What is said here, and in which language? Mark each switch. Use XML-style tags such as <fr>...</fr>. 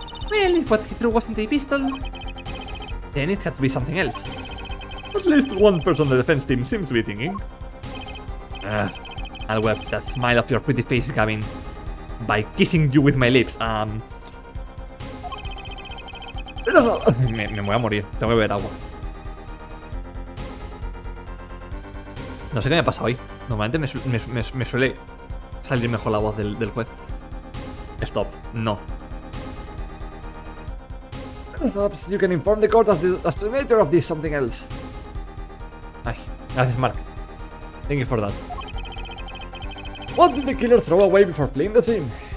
<en>Well, if what he threw wasn't a pistol, Then it had to be something else. At least one person on the defense team seems to be thinking. I'll wipe that smile off your pretty face, Gavin, by kissing you with my lips.</en> <es>Me voy a morir, tengo que beber agua. No sé qué me pasa hoy. Normalmente me suele salir mejor la voz del juez.</es> <en>Stop, no. Perhaps you can inform the court as to the nature of this something else.</en> <es>Ay, gracias,</es> <en>Mark. Thank you for that. What did the killer throw away before fleeing the scene?</en>